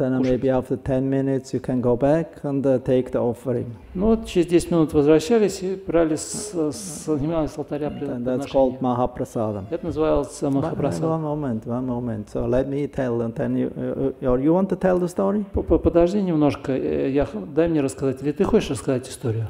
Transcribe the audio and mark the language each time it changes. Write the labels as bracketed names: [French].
[English] Then maybe after 10 minutes you can go back and take the offering. [Russian] Ну вот через 10 минут возвращались и брали снимали с алтаря подношение. [English] That's called Mahaprasadam. [Russian] Это называлось Махапрасадом. [English] One moment. So let me tell, and then you want to tell the story? [Russian] Подожди немножко, дай мне рассказать. Или ты хочешь рассказать историю?